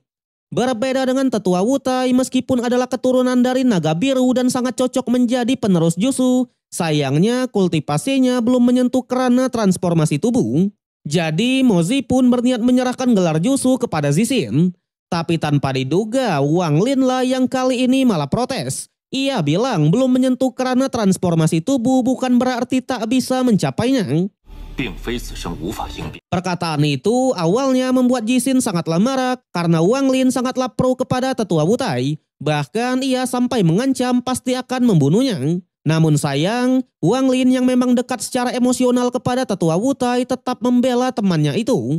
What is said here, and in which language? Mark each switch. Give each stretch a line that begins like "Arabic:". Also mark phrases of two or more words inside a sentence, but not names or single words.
Indonesian: Berbeda dengan Tetua Wutai, meskipun adalah keturunan dari naga biru dan sangat cocok menjadi penerus Jusu, sayangnya kultivasinya belum menyentuh kerana transformasi tubuh. Jadi Mozi pun berniat menyerahkan gelar Jusu kepada Jixin. Tapi tanpa diduga, Wang Lin lah yang kali ini malah protes. Ia bilang belum menyentuh kerana transformasi tubuh bukan berarti tak bisa mencapainya.
Chinese: 并非此生无法应变。
Indonesian: Perkataan itu awalnya membuat Jixin sangatlah marah karena Wang Lin sangatlah pro kepada tetua Wutai. Bahkan ia sampai mengancam pasti akan membunuhnya. Namun sayang, Wang Lin yang memang dekat secara emosional kepada tetua Wutai tetap membela temannya itu.